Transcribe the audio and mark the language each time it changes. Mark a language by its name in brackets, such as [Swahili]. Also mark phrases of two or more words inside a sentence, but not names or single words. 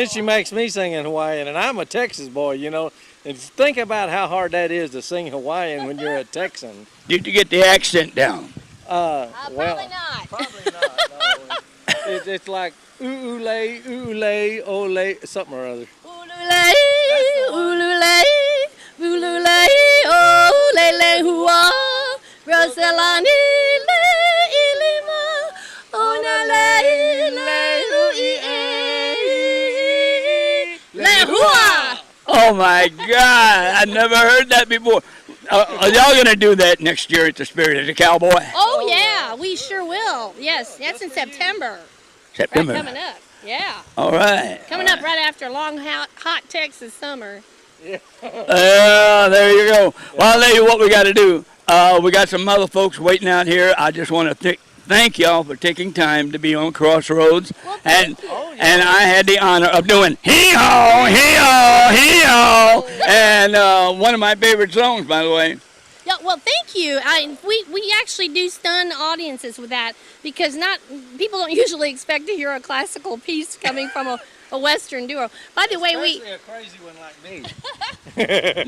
[English] Then she makes me sing in Hawaiian, and I'm a Texas boy, you know. And think about how hard that is to sing Hawaiian when you're a Texan. Did you get the accent down? Well, probably not. Probably not. No. It's like [Hawaiian] ulule, ole, [English] something or other. [Hawaiian] Ulule, ulule, ulule, oh, lele hua, Rosalani, le ilima, ona le le hua. [English] Oh my God! I never heard that before. Are y'all gonna do that next year at the Spirit of the Cowboy? Oh yeah, we sure will. Yes, that's in September. September. Right, coming up. Yeah. All right. Coming up right after a long, hot Texas summer. Yeah. There you go. Well, I'll tell you what we got to do. We got some other folks waiting out here. I just want to thank y'all for taking time to be on Crossroads. And I had the honor of doing hee-haw, hee-haw, hee-haw. And one of my favorite songs, by the way. Yo, Well, thank you. We actually do stun audiences with that because people don't usually expect to hear a classical piece coming from a Western duo. By the way, Especially a crazy one like me.